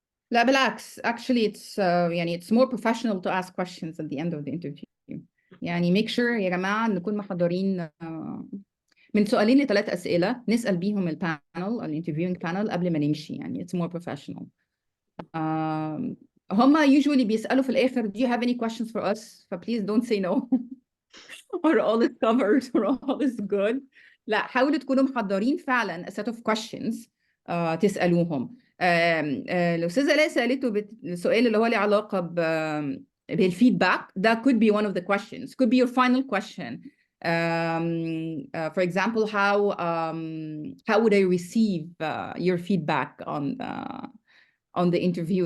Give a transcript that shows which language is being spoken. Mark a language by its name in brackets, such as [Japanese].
[Arabic] لا بالعكس, [English] actually يعني it's more professional to ask questions at the end of the interview. [Arabic] يعني [English] make sure [Arabic] يا جماعة نكون محضرين من سؤالين ل3 أسئلة نسأل بيهم البانل الانترفيوينج بانل قبل ما نمشي, يعني [English] it's more professional. هما usually [Arabic] بيسألوا في الآخر [English] do you have any questions for us, please don't say no or all is covered or all is good. [Arabic] لا, حاولوا تكونوا محضرين فعلا [English] a set of questions [Arabic] تسألوهم. الأستاذة آلاء سألته السؤال اللي هو له علاقة بالفيدباك, [English] that could be one of the questions, could be your final question. For example, how would I receive your feedback on the interview?